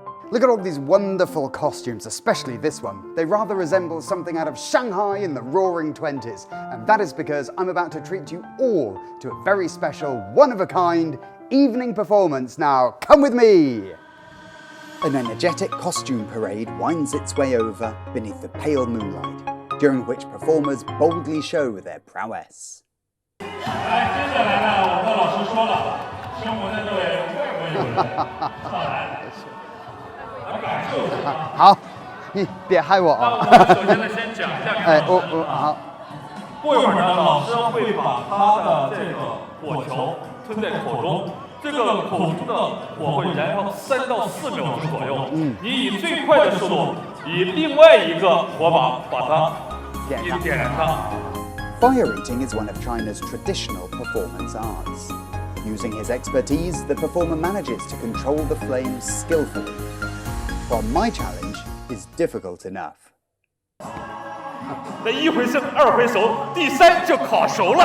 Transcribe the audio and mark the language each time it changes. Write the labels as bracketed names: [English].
[English] Look at all these wonderful costumes, especially this one. They rather resemble something out of Shanghai in the roaring 20s, and that is because I'm about to treat you all to a very special, one-of-a-kind evening performance now. Come with me. An energetic costume parade winds its way over beneath the pale moonlight, during which performers boldly show their prowess. [Chinese] 来，接下来呢，我们的老师说了，生活的这位外国友人上来，来感受一下。好，你别害我那啊！我们首先呢，先讲一下。好。过一会儿呢，老师会把他的这个火球吞在口中，这个口中的火会燃烧3到4秒钟左右。你以最快的速度，以另外一个火把把它点燃它。 [English] Fire eating is one of China's traditional performance arts. Using his expertise, the performer manages to control the flames skillfully. While my challenge is difficult enough. [Chinese] 那1回生2回熟，第3就烤熟了。